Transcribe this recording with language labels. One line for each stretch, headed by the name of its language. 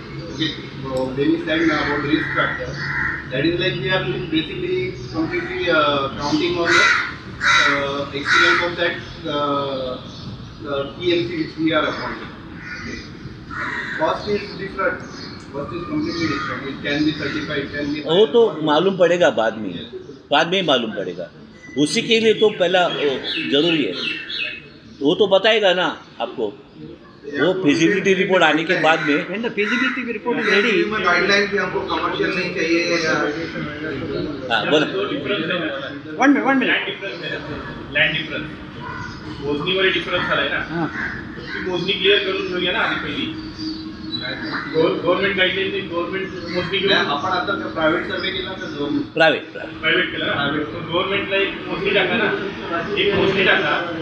English: Okay, so when you said about risk factor, that is like we are basically completely counting on the experience of that PMC which we are appointing. Okay. Cost is different. Cost is completely different. It can be 35, it can be.
Hindi: वो तो मालूम पड़ेगा बाद में ही मालूम पड़ेगा। उसी के लिए तो पहला जरूरी है, वो तो बताएगा ना आपको, वो फिजिबिलिटी रिपोर्ट आने के बाद में।
English: when the feasibility report is ready,
Hindi: guideline कि हमको कमर्शियल नहीं चाहिए या हाँ बोलो।
English: one minute
Marathi: land difference मोजणीवर difference आलाय ना, हां ती मोजणी क्लिअर करून घेऊया ना आधी पहिली। गव्हर्नमेंट गाईडलाईन गव्हर्नमेंट मोजणी घेऊन आपण आता प्रायव्हेट सर्वे केला तर प्रायव्हेट प्रायव्हेट केला ना, गव्हर्नमेंटला एक मोजणी टाका ना, एक मोजणी टाका।